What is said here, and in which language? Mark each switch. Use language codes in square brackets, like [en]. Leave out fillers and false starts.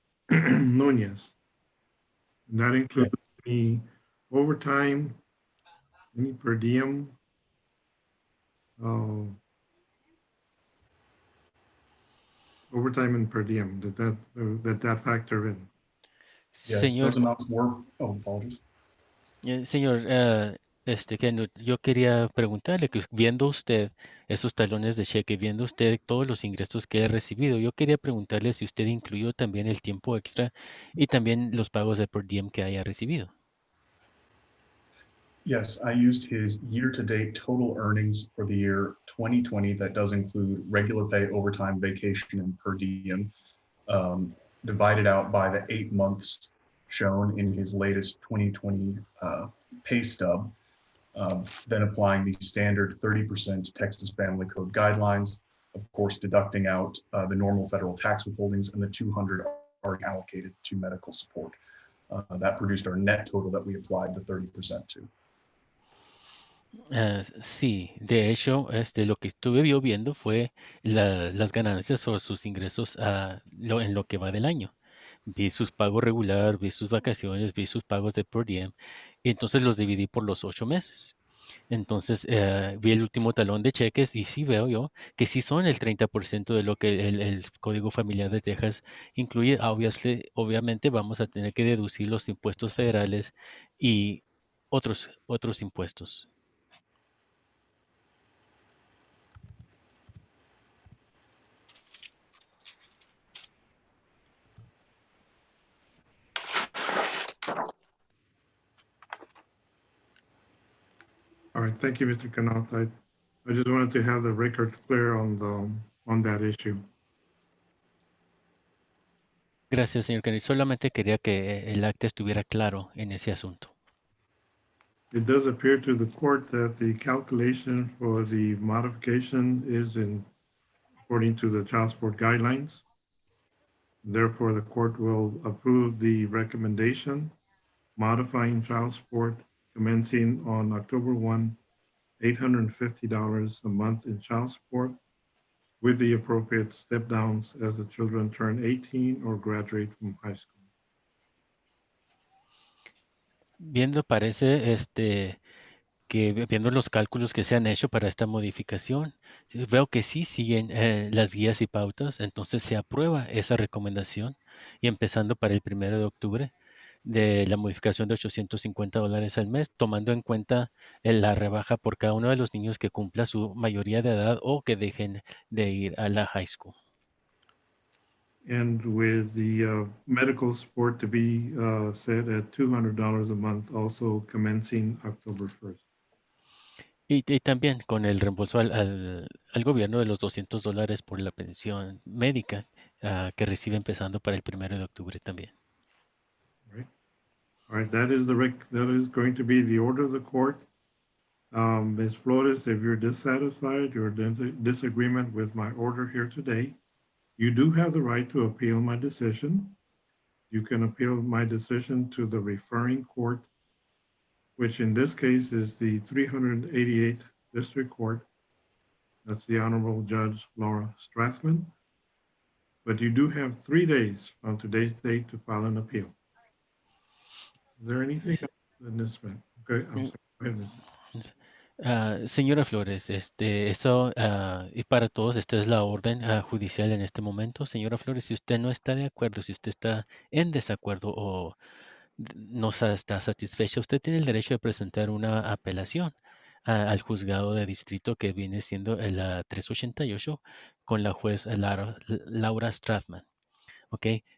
[en] Nunez? And that includes any overtime, any per diem, overtime and per diem, did that factor in? Yes, [es] Señor, [en] those amounts were, oh, apologies. [es] señor, Kenut, yo quería preguntarle que viendo usted esos talones de cheque, viendo usted todos los ingresos que ha recibido, yo quería preguntarle si usted incluyó también el tiempo extra y también los pagos de per diem que haya recibido. [en] Yes, I used his year-to-date total earnings for the year 2020. That does include regular pay, overtime, vacation, and per diem, divided out by the 8 months shown in his latest 2020 pay stub, then applying the standard 30% Texas Family Code guidelines, of course, deducting out the normal federal tax withholdings, and the 200 are allocated to medical support. That produced our net total that we applied the 30% to. [es] Sí, de hecho, lo que estuve yo viendo fue las ganancias o sus ingresos en lo que va del año. Vi sus pagos regular, vi sus vacaciones, vi sus pagos de per diem, y entonces los dividí por los 8 meses. Entonces vi el último talón de cheques y sí veo yo que sí son el 30% de lo que el Código Familiar de Texas incluye. Obviamente vamos a tener que deducir los impuestos federales y otros impuestos. [en] All right, thank you, Mr. Knauf. I just wanted to have the record clear on that issue. [es] Gracias, señor Kennedy. Solamente quería que el acta estuviera claro en ese asunto. [en] It does appear to the court that the calculation for the modification is according to the child support guidelines. Therefore, the court will approve the recommendation modifying child support commencing on October 1, $850 a month in child support, with the appropriate step downs as the children turn 18 or graduate from high school. [es] Viendo parece que viendo los cálculos que se han hecho para esta modificación, veo que sí siguen las guías y pautas, entonces se aprueba esa recomendación y empezando para el 1 de octubre de la modificación de $850 al mes, tomando en cuenta la rebaja por cada uno de los niños que cumpla su mayoría de edad o que dejen de ir a la high school. [en] And with the medical support to be set at $200 a month, also commencing October 1st. [es] Y también con el reembolso al gobierno de los $200 por la pensión médica que recibe empezando para el 1 de octubre también. [en] Right. All right, that is going to be the order of the court. Ms. Flores, if you're dissatisfied or disagreement with my order here today, you do have the right to appeal my decision. You can appeal my decision to the referring court, which in this case is the 388th District Court. That's the Honorable Judge Laura Strathman. But you do have 3 days from today's date to file an appeal. Is there anything else in this man? Okay, I'm sorry. Go ahead, Mr. [es] Señora Flores, eso y para todos, esta es la orden judicial en este momento. Señora Flores, si usted no está de acuerdo, si usted está en desacuerdo o no está satisfecha, usted tiene el derecho de presentar una apelación al juzgado de distrito que viene siendo el 388 con la juez Laura Strathman. ¿Ok?